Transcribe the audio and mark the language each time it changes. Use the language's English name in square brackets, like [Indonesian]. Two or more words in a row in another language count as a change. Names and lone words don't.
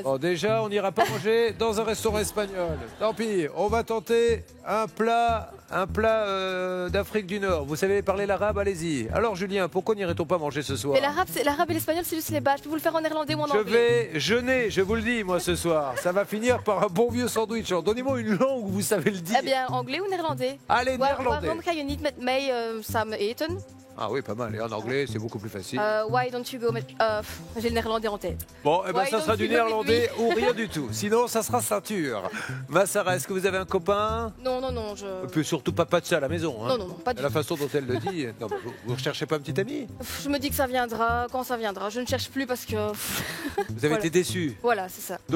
[French] Bon, déjà, on n'ira pas manger dans un restaurant espagnol. Tant pis, on va tenter un plat d'Afrique du Nord. Vous savez parler l'arabe, allez-y. Alors, Julien, pourquoi n'irait-on pas manger ce soir? Mais l'arabe et l'espagnol, c'est juste les bases. Je peux vous le faire en néerlandais ou en Je anglais. vais jeûner, je vous le dis, moi, ce soir. Ça va finir par un bon vieux sandwich. Alors, donnez-moi une langue où vous savez le dire. Eh bien, anglais ou néerlandais? Allez, néerlandais. [Dutch] Waarom ga je niet met mij samen eten? [French] Ah oui, pas mal. Et en anglais, c'est beaucoup plus facile. [English] Why don't you go... [French] J'ai le néerlandais en tête. Bon, eh ben, [English] Why [French] ça sera [English] don't [French] du [English] you go with [French] néerlandais ou rien du tout. Sinon, ça sera ceinture. Massara, est-ce que vous avez un copain? Non, non, non, je... Et puis surtout pas de ça à la maison. Hein. Non, non, non, pas du La tout. façon dont elle le dit. Non, vous recherchez pas un petit ami? Je me dis que ça viendra, quand ça viendra. Je ne cherche plus parce que... Vous avez Voilà. été déçu. Voilà, c'est ça.